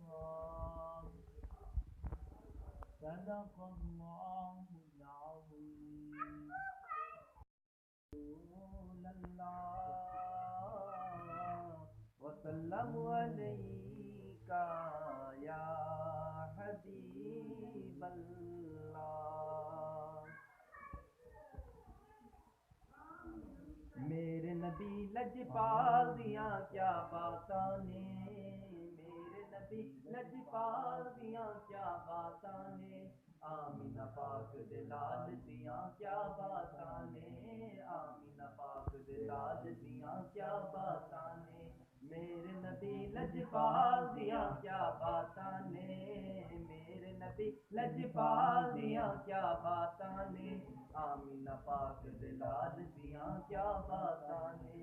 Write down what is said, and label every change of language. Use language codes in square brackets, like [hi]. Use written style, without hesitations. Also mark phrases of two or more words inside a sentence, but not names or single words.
[ar] صدق الله العظيم. رسول الله وسلم عليك يا حبيب اللہ. [pa] میرے نبی لجپال دیاں کیا باتاں نے، میرے نبی لجپال دیاں کیا باتاں نے، آمینہ پاک دے لال دیاں کیا باتاں نے، آمینہ پاک دے لال دیاں کیا باتاں نے، میرے نبی لجپال دیاں کیا باتاں نے، میرے نبی لجپال دیاں کیا باتاں نے، آمینہ پاک دے لال دیاں کیا باتاں نے.